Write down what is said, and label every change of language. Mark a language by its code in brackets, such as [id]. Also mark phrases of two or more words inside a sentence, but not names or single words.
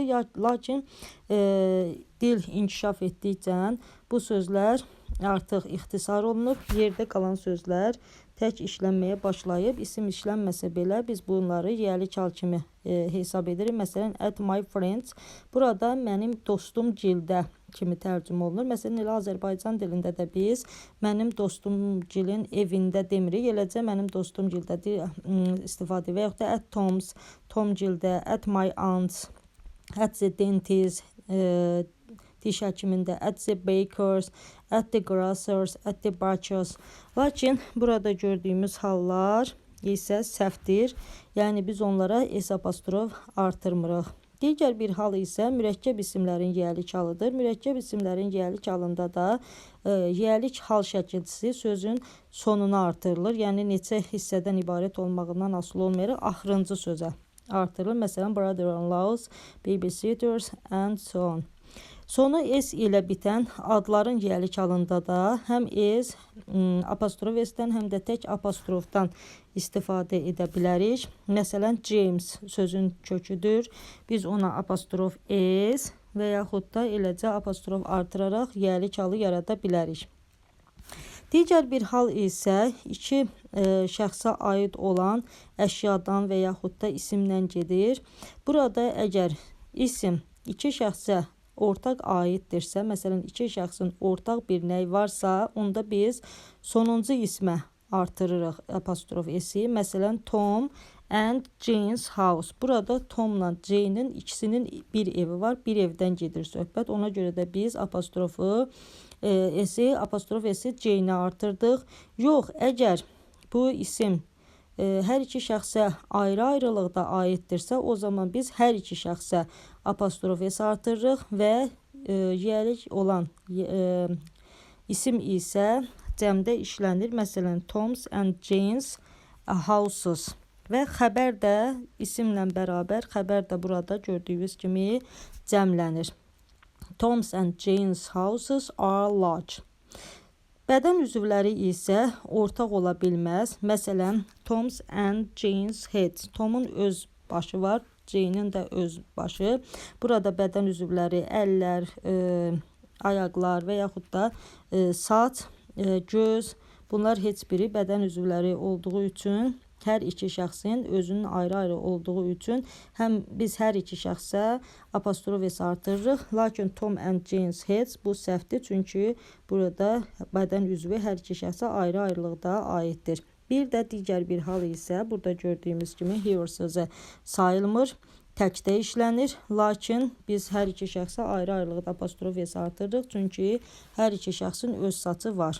[az] Lakin dil inkişaf etdikcə bu sözlər artıq ixtisar olunub, yerdə qalan sözlər tək işlənməyə başlayıb. İsim işlənməsə belə biz bunları yiyəli hal kimi hesab edirik. Məsələn, [en] at my friends, [az] burada mənim dostum gildə kimi tərcümə olunur. Məsələn, elə Azərbaycan dilində də biz mənim dostum gilin evində demirik. Eləcə mənim dostum gildə istifadə və yaxud da [en] at Tom's, [az] Tom gildə, [en] at my aunt's, at the dentist, [az] diş həkimində, [en] at the bakers, at the grocers, at the butchers. [az] Lakin burada gördüyümüz hallar isə səhvdir. Yəni biz onlara s apostrof artırmırıq. Digər bir hal isə mürəkkəb isimlərin yiyəli halıdır. Mürəkkəb isimlərin yiyəli halında da yiyəli hal şəkilçisi sözün sonuna artırılır. Yəni neçə hissədən ibarət olmağından asılı olmayaraq axırıncı sözə artırılır. Məsələn, [en] brother-in-laws, babysitters and so on. [az] Sonu s ilə bitən adların yiyəlik halında da həm s, apostrof s-dən, həm də tək apostrofdan istifadə edə bilərik. Məsələn, James sözün köküdür. Biz ona apostrof s və yaxud da eləcə apostrof artıraraq yiyəlik halı yarada bilərik. Digər bir hal isə iki şəxsə aid olan əşyadan və yaxud da isimdən gedir. Burada əgər isim iki şəxsə ortaq aiddirsə, məsələn, iki şəxsin ortaq bir nəyi varsa, onda biz sonuncu ismə artırırıq apostrof s-i. [en] Məsələn, Tom and Jane's house. [az] Burada Tomla Jane'in ikisinin bir evi var. Bir evdən gedir söhbət. Ona görə də biz apostrofu s-i, apostrof s-i Jane'ə artırdıq. Yox, əgər bu isim hər iki şəxsə ayrı-ayrılıqda aiddirsə, o zaman biz hər iki şəxsə apostrof s artırırıq və yiyəlik olan isim isə cəmdə işlənir. Məsələn, [en] Tom's and Jane's houses. [az] Və xəbər də isimlə bərabər, xəbər də burada gördüyünüz kimi cəmlənir. [en] Tom's and Jane's houses are large. [az] Bədən üzvləri isə ortaq ola bilməz. Məsələn, [en] Tom's and Jane's head. [az] Tomun öz başı var, Jane'in də öz başı. Burada bədən üzvləri əllər, ayaqlar və yaxud da saç, göz, bunlar heç biri bədən üzvləri olduğu üçün hər iki şəxsin özünün ayrı-ayrı olduğu üçün həm biz hər iki şəxsə apostrof s artırırıq. Lakin [en] Tom and Jane's heads [az] bu səhvdir, çünki burada bədən üzvü hər iki şəxsə ayrı-ayrılıqda aiddir. Bir də digər bir hal isə burada gördüyümüz kimi here sözü sayılmır, təkdə işlənir. Lakin biz hər iki şəxsə ayrı-ayrılıqda apostrof s artırırıq, çünki hər iki şəxsin öz saçı var.